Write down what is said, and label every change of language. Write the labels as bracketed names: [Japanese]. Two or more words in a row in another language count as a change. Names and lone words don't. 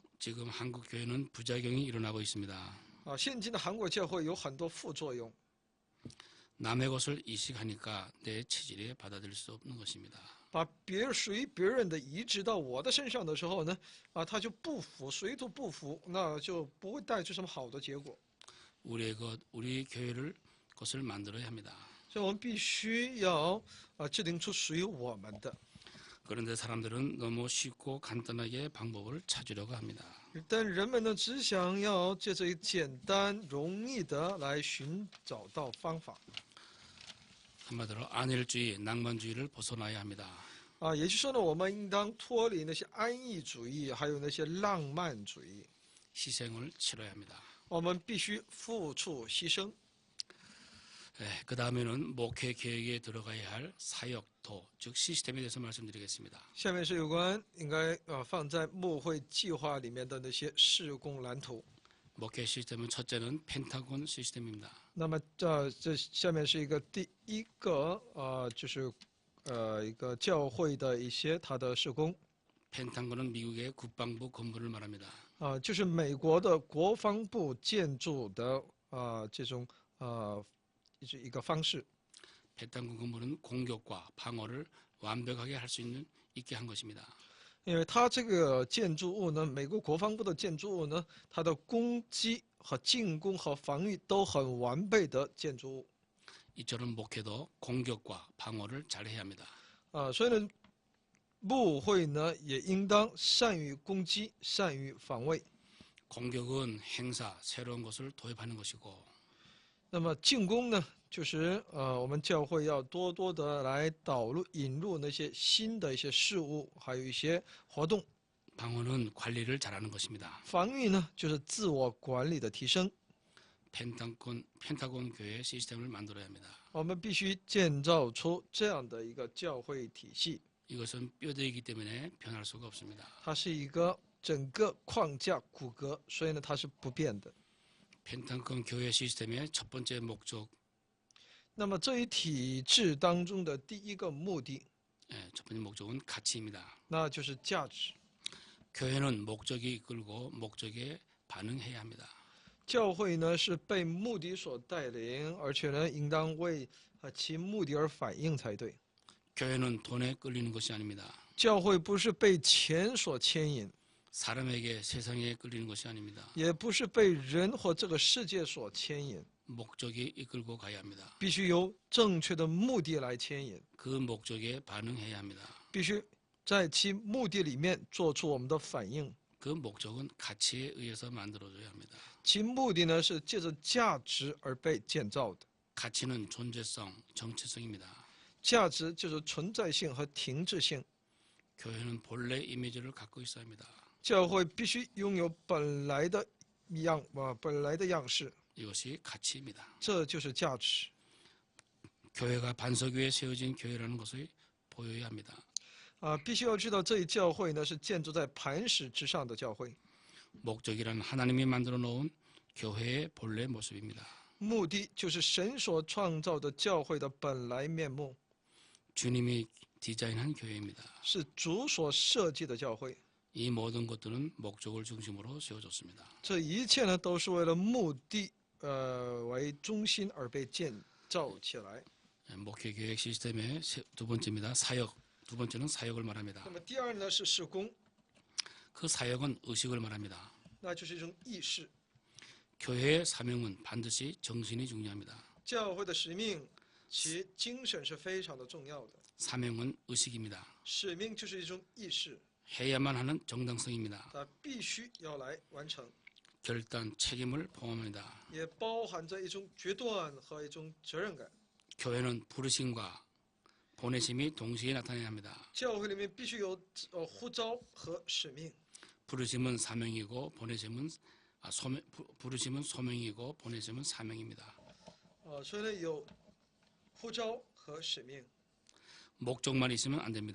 [Korean] 지금 한국 교회는 부작용이 일어나고 있습니다. [Chinese] 现今的韩国教会有很多副作用。 [Korean] 남의 것을 이식하니까 내 체질에 받아들일 수 없는 것입니다. [Chinese] 把属于别人的移植到我的身上的时候呢，他就不服，水土不服，那就不会带出什么好的结果。 [Korean] 우리 교회를 것을 만들어야 합니다. [Chinese] 所以我们必须要制定出属于我们的。 [Korean] 그런데 사람들은 너무 쉽고 간단하게 방법을 찾으려고 합니다. [Chinese] 但人们呢，只想要借着简单容易的来寻找到方法。 [Korean] 한마디로 안일주의, 낭만주의를 벗어나야 합니다. [Chinese] 也就是说呢，我们应当脱离那些安逸主义，还有那些浪漫主义。 [Korean] 희생을 치러야 합니다. [Chinese] 我们必须付出牺牲。 [Korean] 그 다음에는 목회 계획에 들어가야 할 사역도, 즉 시스템에 대해서 말씀드리겠습니다. [Chinese] 下面是有关应该放在牧会计划里面的那些事工蓝图。 [Korean] 목회 시스템은 첫째는 펜타곤 시스템입니다. [Chinese] 那么这下面是一个第一个就是一个教会的一些它的事工。 [Korean] 펜타곤은 미국의 국방부 건물을 말합니다. [Chinese] 就是美国的国防部建筑的这种一个方式。 [Korean] 펜타곤 건물은 공격과 방어를 완벽하게 할 수 있게 한 것입니다. [Chinese] 因为它这个建筑物呢，美国国防部的建筑物呢，它的攻击和进攻和防御都很完备的建筑物。 [Korean] 이처럼 목회도 공격과 방어를 잘해야 합니다. [Chinese] 所以呢，牧会呢也应当善于攻击，善于防卫。 [Korean] 공격은 행사, 새로운 것을 도입하는 것이고 [Chinese] 那么进攻呢，就是我们教会要多多的来引入那些新的一些事物，还有一些活动。 [Korean] 방어는 관리를 잘하는 것입니다. [Chinese] 防御呢，就是自我管理的提升。 [Korean] 펜타곤 교회 시스템을 만들어야 합니다. [Chinese] 我们必须建造出这样的一个教会体系。 [Korean] 이것은 뼈대이기 때문에 변할 수가 없습니다. [Chinese] 它是一个整个框架骨骼，所以呢，它是不变的。 [Korean] 펜타곤 교회 시스템의 첫 번째 목적, [Chinese] 那么这一体制当中的第一个目的， [Korean] 첫 번째 목적은 가치입니다. [Chinese] 那就是价值。 [Korean] 교회는 목적이 이끌고 목적에 반응해야 합니다. [Chinese] 教会呢是被目的所带领，而且呢，应当为其目的而反应才对。 [Korean] 교회는 돈에 끌리는 것이 아닙니다. [Chinese] 教会不是被钱所牵引， [Korean] 사람에게 세상에 끌리는 것이 아닙니다. [Chinese] 也不是被人或这个世界所牵引， [Korean] 목적이 이끌고 가야 합니다. [Chinese] 必须由正确的目的来牵引， [Korean] 그 목적에 반응해야 합니다. [Chinese] 必须在其目的里面做出我们的反应。 [Korean] 그 목적은 가치에 의해서 만들어져야 합니다. [Chinese] 其目的呢是借着价值而被建造的， [Korean] 가치는 존재성, 정체성입니다. [Chinese] 价值就是存在性和停滞性。 [Korean] 교회는 본래 이미지를 갖고 있어야 합니다. [Chinese] 教会必须拥有本来的样式， [Korean] 이것이 가치입니다. [Chinese] 这就是价值。 [Korean] 교회가 반석 위에 세워진 교회라는 것을 보여야 합니다. [Chinese] 必须要知道这一教会呢是建筑在磐石之上的教会。 [Korean] 목적이란 하나님이 만들어 놓은 교회의 본래 모습입니다. [Chinese] 目的就是神所创造的教会的本来面目， [Korean] 주님이 디자인한 교회입니다. [Chinese] 是主所设计的教会。 [Korean] 이 모든 것들은 목적을 중심으로 세워졌습니다. [Chinese] 这一切呢都是为了目的为中心而被建造起来。 [Korean] 목회 계획 시스템의 두 번째입니다. 사역. 두 번째는 사역을 말합니다. [Chinese] 那么第二呢是事工， [Korean] 그 사역은 의식을 말합니다. [Chinese] 那就是一种意识。 [Korean] 교회의 사명은 반드시 정신이 중요합니다. [Chinese] 教会的使命，其精神是非常的重要的。 [Korean] 사명은 의식입니다. [Chinese] 使命就是一种意识。 [Korean] 해야만 하는 정당성입니다. [Chinese] 它必须要来完成， [Korean] 결단, 책임을 포함합니다. [Chinese] 也包含着一种决断和一种责任感。 [Korean] 교회는 부르심과 보내심이 동시에 나타나야 합니다. [Chinese] 教会里面必须有呼召和使命， [Korean] 부르심은 사명이고 부르심은 소명이고 보내심은 사명입니다. [Chinese] 所以呢有呼召和使命， [Korean] 목적만 있으면 안 됩니다.